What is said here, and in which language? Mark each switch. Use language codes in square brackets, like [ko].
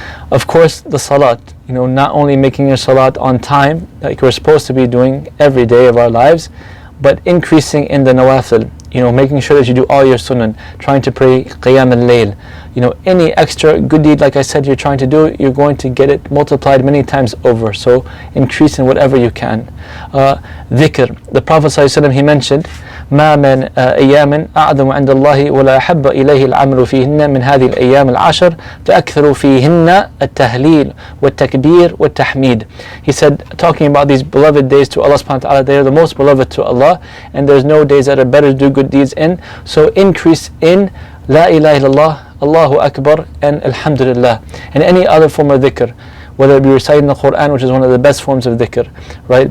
[en] Of course, the salat, not only making your salat on time, like we're supposed to be doing every day of our lives, but increasing in the nawafil, making sure that you do all your sunan, trying to pray qiyam al-layl. Any extra good deed, like I said, you're trying to do, you're going to get it multiplied many times over. So increase in whatever you can. Dhikr. [ar] The Prophet ﷺ, he mentioned, ما من أيام أعظم عند الله ولا أحب إليه العمل فيهن من هذه الأيام العشر فأكثروا فيهن التهليل والتكبير والتحميد. [en] He said, talking about these beloved days to Allah subhanahu wa ta'ala, they are the most beloved to Allah, and there's no days that are better to do good deeds in. So increase in La ilaha illallah, Allahu Akbar, and Alhamdulillah, and any other form of dhikr, whether it be reciting the Quran, which is one of the best forms of dhikr, right?